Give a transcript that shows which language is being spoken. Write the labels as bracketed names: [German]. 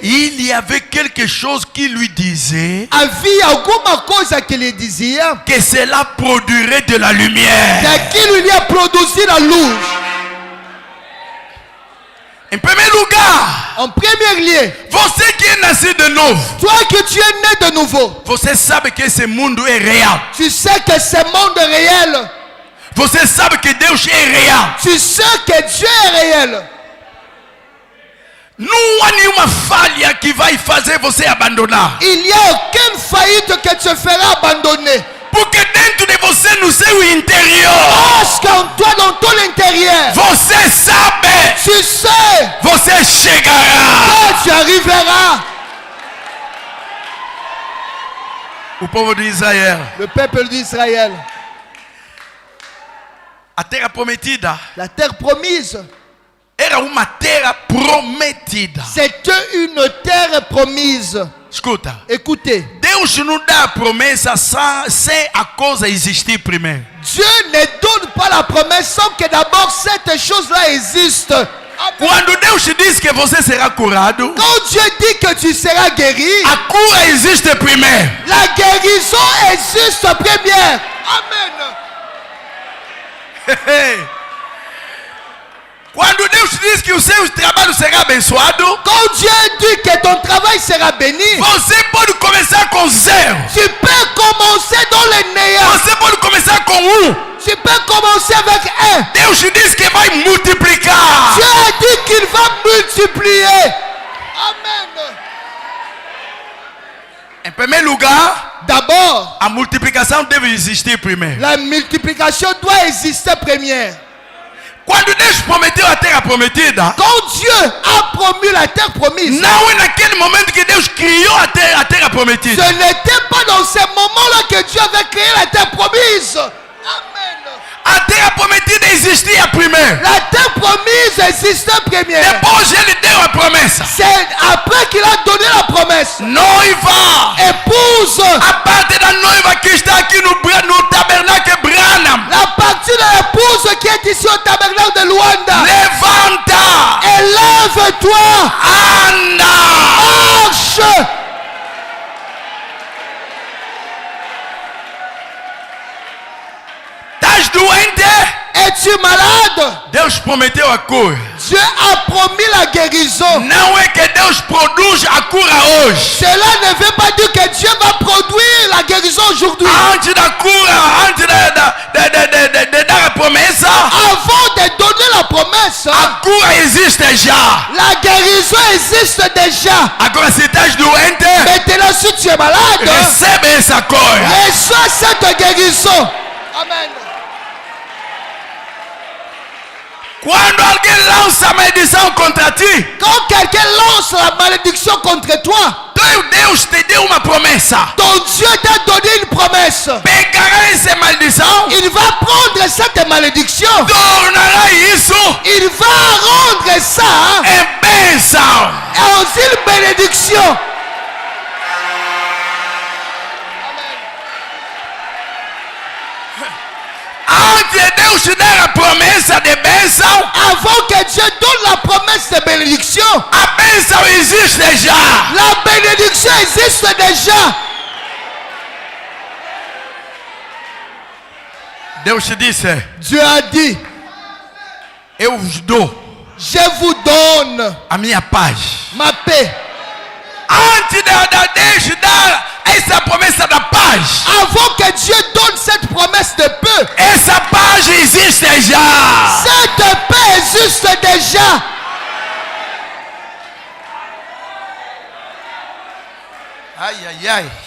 [French] Il y avait quelque chose qui lui disait [Portuguese] havia alguma coisa que lhe dizia [French] que cela produirait de la lumière. [Portuguese] que aquilo iria produzir a luz. Em primeiro lugar, [French] en premier lieu, [Portuguese] você que é nascido de novo, [French] toi que tu es né de nouveau, [Portuguese] você sabe que esse mundo é real. [French] tu sais que ce monde est réel. [Portuguese] Você sabe que Deus é real. [French] Tu sais que Dieu est réel. [Portuguese] Não há nenhuma falha que vai fazer você abandonar. [French] Il n'y a aucune faillite que tu feras abandonner. [Portuguese] Porque dentro de você, no seu interior, [French] Parce qu'en toi, dans ton intérieur, [Portuguese] você sabe, [French] tu sais [Portuguese] você chegará. [French] que tu arriveras. [Portuguese] O povo de Israel, [French] Le peuple d'Israël, [Portuguese] a terra prometida [French] la terre promise, [Portuguese] era uma terra prometida. [French] c'était une terre promise. [Portuguese] Escuta, [French] Écoutez, [Portuguese] Deus não dá a promessa sem a coisa existir primeiro. [French] Dieu ne donne pas la promesse sans que d'abord cette chose-là existe. [Portuguese] Quando Deus te diz que você será curado, [French] Quand Dieu dit que tu seras guéri, [Portuguese] a cura existe primeiro. [French] la guérison existe première. Amen. [Portuguese] Quando Deus te diz que o seu trabalho será abençoado, [French] Quand Dieu dit que ton travail sera béni, [Portuguese] você pode começar com zero. [French] tu peux commencer dans le néant. [Portuguese] Você pode começar com [French] Tu peux commencer avec un. [Portuguese] Deus te diz que vai multiplicar. [French] Dieu a dit qu'il va multiplier. Amen. [Portuguese] Em primeiro lugar, [French] D'abord, [Portuguese] a multiplicação deve existir primeiro. [French] la multiplication doit exister première. [Portuguese] Quando Deus prometeu a terra prometida, [French] Quand Dieu a promis la terre promise, [Portuguese] não é naquele momento que Deus criou a terra prometida. [French] ce n'était pas dans ce moment-là que Dieu avait créé la terre promise. Amen. [Portuguese] A terra prometida existia primeiro. [French] La terre promise existait première. [Portuguese] Depois ele deu a promessa. [French] C'est après qu'il a donné la promesse. [Portuguese] Noiva, [French] Épouse, [Portuguese] a parte da noiva que está aqui no tabernáculo Branham, [French] la partie de l'épouse qui est ici au tabernacle de Luanda. [Portuguese] levanta, [French] Élève-toi, [Portuguese] anda. [French] marche. [Portuguese] Estás doente? [French] Es-tu malade? [Portuguese] Deus prometeu a cura. [French] Dieu a promis la guérison. [Portuguese] Não é que Deus produz a cura hoje. [French] Cela ne veut pas dire que Dieu va produire la guérison aujourd'hui. [Portuguese] Antes da cura, antes de dar a promessa, [French] Avant de donner la promesse, [Portuguese] a cura existe já. [French] la guérison existe déjà. [Portuguese] Agora, se estás doente, [French] Maintenant, si tu es malade, [Portuguese] recebe essa cura. [French] reçois cette guérison. Amen. [Portuguese] Quando alguém lança maldição contra ti, [French] Quand quelqu'un lance la malédiction contre toi, [Portuguese] Deus te deu uma promessa. [French] ton Dieu t'a donné une promesse. [Portuguese] Pegará essa maldição, [French] Il va prendre cette malédiction. [Portuguese] tornará isso [French] Il va rendre ça [Portuguese] em bênção. [French] en une bénédiction. [Portuguese] Antes de Deus te dar a promessa de bênção, [French] Avant que Dieu donne la promesse de bénédiction, [Portuguese] a bênção existe já. [French] la bénédiction existe déjà. [Portuguese] Deus te disse: [French] Dieu a dit, [Portuguese] eu vos dou [French] je vous donne [Portuguese] a minha paz. [French] ma paix. [Portuguese] Antes de Deus dar essa promessa da paz, [French] Avant que Dieu donne cette promesse de paix, [Portuguese] essa paz existe já. [French] cette paix existe déjà. Ai, ai, ai.